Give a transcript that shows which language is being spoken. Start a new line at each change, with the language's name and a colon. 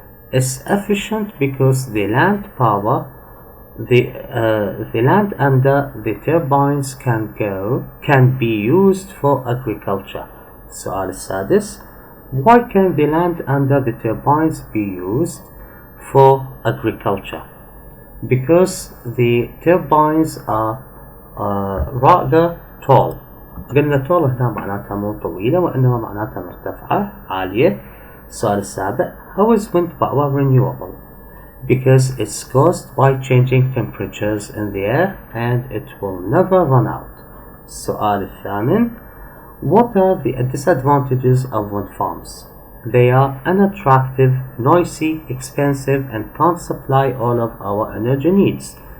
English: It's efficient because the land power, the land under the turbines can be used for agriculture.
Arabic: السؤال السادس,
English: why can the land under the turbines be used for agriculture? Because the turbines are rather tall.
Arabic: قلنا tall هنا معناتها مو طويلة وإنما معناتها مرتفعة عالية. السؤال السابع,
English: how is wind power renewable? Because it's caused by changing temperatures in the air and it will never run out.
Arabic: السؤال الثامن,
English: what are the disadvantages of wind farms? They are unattractive, noisy, expensive and can't supply all of our energy needs.